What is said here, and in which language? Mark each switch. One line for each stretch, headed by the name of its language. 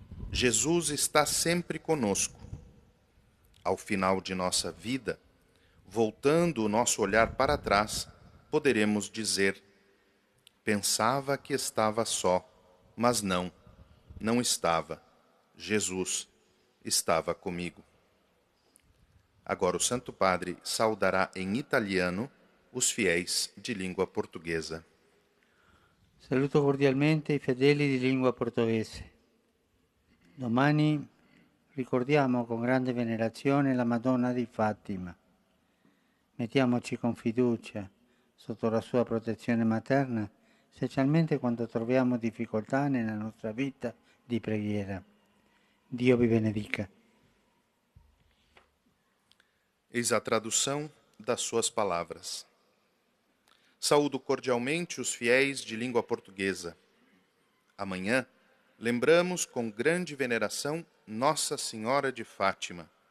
Portuguese: Jesus está sempre conosco. Ao final de nossa vida, voltando o nosso olhar para trás, poderemos dizer: pensava que estava só, mas não estava. Jesus estava comigo. Agora o Santo Padre saudará em italiano os fiéis de língua portuguesa.
Italian: Saluto cordialmente i fedeli di lingua portoghese. Domani ricordiamo con grande venerazione la Madonna di Fatima. Mettiamoci con fiducia sotto la sua protezione materna, specialmente quando troviamo difficoltà nella nostra vita di preghiera. Dio vi benedica.
Portuguese: Eis a tradução das suas palavras. Saúdo cordialmente os fiéis de língua portuguesa. Amanhã, lembramos com grande veneração Nossa Senhora de Fátima.